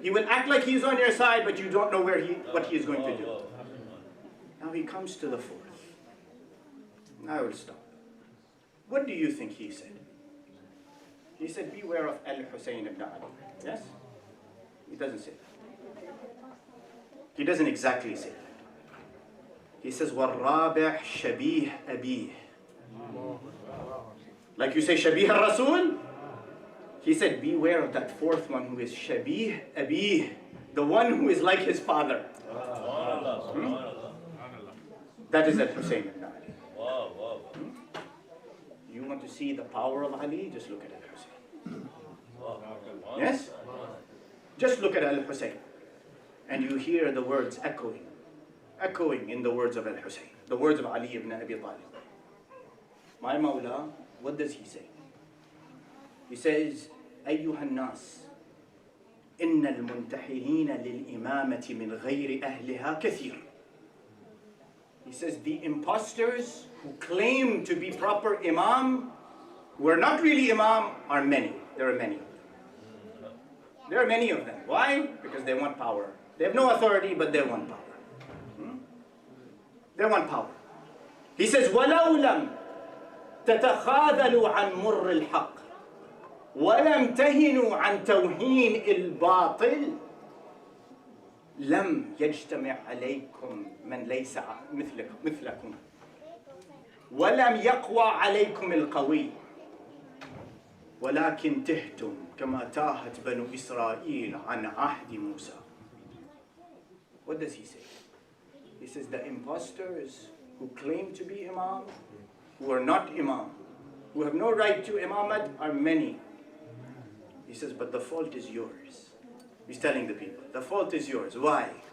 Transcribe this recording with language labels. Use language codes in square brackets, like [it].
[en] He will act like he is on your side, but you don't know what he is going to do. Now he comes to the 4th. I will stop. What do you think he said? He said, beware of Al-Hussein ibn Ali. Yes? He doesn't say that. He doesn't exactly say that. He says, [ar] وَالرَّابِعْ شَبِيهْ أَبِيهْ. [en] Like you say, Shabih al-Rasul? He said, beware of that 4th one who is Shabih Abih, the one who is like his father. That is Al-Hussein ibn Ali. You want to see the power of Ali? Just look at Al-Hussein. Yes? Just look at Al-Hussein. And you hear the words echoing in the words of Al-Hussein, the words of Ali ibn Abi Talib. My Mawla, what does he say? He says, [ar] أيها الناس إن المنتحلين للإمامة من غير أهلها كثير. [en] He says the imposters who claim to be proper imam, who are not really imam, are many. There are many of them. There are many of them. Why? Because they want power. They have no authority, but they want power. They want power. He says, [ar] وَلَوْ لَمْ تَتَخَاذَلُوا عَنْ مُرِّ الْحَقِّ وَلَمْ تَهِنُوا عَنْ تَوْهِينِ الْبَاطِلِ لم يجتمع عليكم من ليس مثلكم ولم يقوى عليكم القوي ولكن تهتم كما تاهت بنو إسرائيل عن عهد موسى. [en] What does he say? He says the imposters who claim to be imam, who are not imam, who have no right to imamat, are many. He says, but the fault is yours. He's telling the people, the fault is yours. Why?